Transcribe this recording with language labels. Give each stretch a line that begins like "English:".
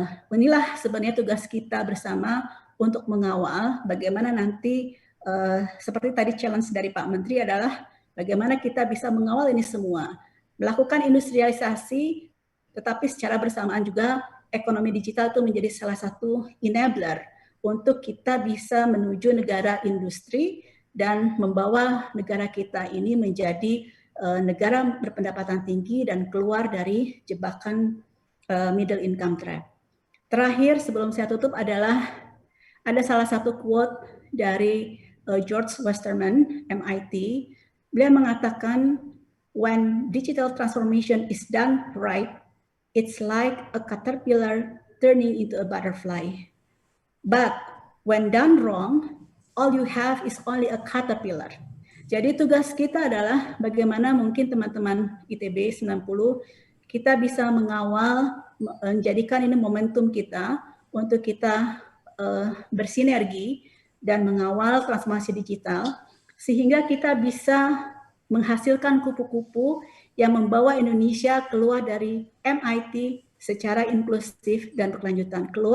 Indonesian: Inilah sebenarnya tugas kita bersama untuk mengawal bagaimana nanti seperti tadi challenge dari Pak Menteri adalah bagaimana kita bisa mengawal ini semua, melakukan industrialisasi, tetapi secara bersamaan juga ekonomi digital itu menjadi salah satu enabler untuk kita bisa menuju negara industri dan membawa negara kita ini menjadi negara berpendapatan tinggi dan keluar dari jebakan middle income trap. Terakhir sebelum saya tutup adalah ada salah satu quote dari George Westerman, MIT. Beliau mengatakan,
English: when digital transformation is done right, it's like a caterpillar turning into a butterfly. But when done wrong, all you have is only a caterpillar.
Indonesian: Jadi tugas kita adalah bagaimana mungkin teman-teman ITB 90 kita bisa mengawal, menjadikan ini momentum kita untuk kita bersinergi dan mengawal transformasi digital sehingga kita bisa menghasilkan kupu-kupu yang membawa Indonesia keluar dari MIT secara inklusif dan berkelanjutan.